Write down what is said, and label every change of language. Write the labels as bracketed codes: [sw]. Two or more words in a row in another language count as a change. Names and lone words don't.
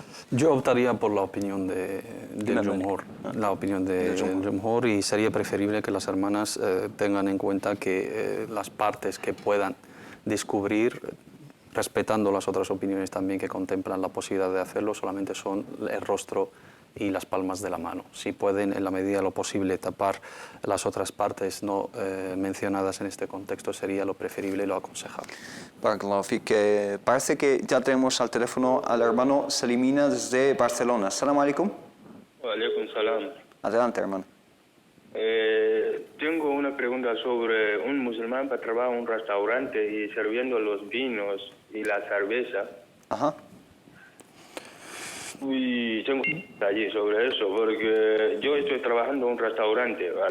[es] Yo optaría por la opinión del Jumhur, la opinión del Jumhur, y sería preferible que las hermanas tengan en cuenta que las partes que puedan descubrir, respetando las otras opiniones también que contemplan la posibilidad de hacerlo, solamente son el rostro y las palmas de la mano. Si pueden, en la medida de lo posible, tapar las otras partes no mencionadas en este contexto, sería lo preferible y lo aconsejable. [ar] بارك الله فيك. [es] Parece que ya tenemos al teléfono al hermano Salimina desde Barcelona. [ar] السلام عليكم. وعليكم السلام. [es] Adelante, hermano. Tengo una pregunta sobre un musulmán que trabaja en un restaurante y sirviendo los vinos y la cerveza. Ajá. Y tengo allí sobre eso, porque yo estoy trabajando en un restaurante, ¿vale?